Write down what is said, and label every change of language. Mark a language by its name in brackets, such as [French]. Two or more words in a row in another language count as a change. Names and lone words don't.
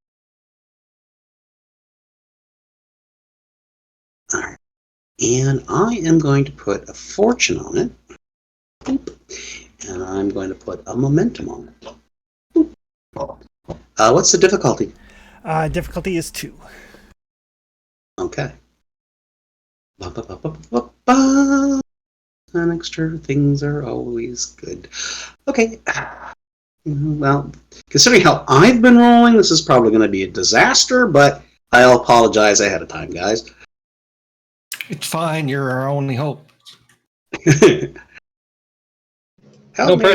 [English] All right. And I am going to put a fortune on it. Boop. And I'm going to put a momentum on it. Boop. What's the difficulty? Difficulty is 2. Okay. Ba-ba-ba-ba-ba-ba. And extra things are always good. Okay. Well, considering how I've been rolling, this is probably going to be a disaster, but I'll apologize ahead of time, guys. It's fine. You're our only hope. Help me,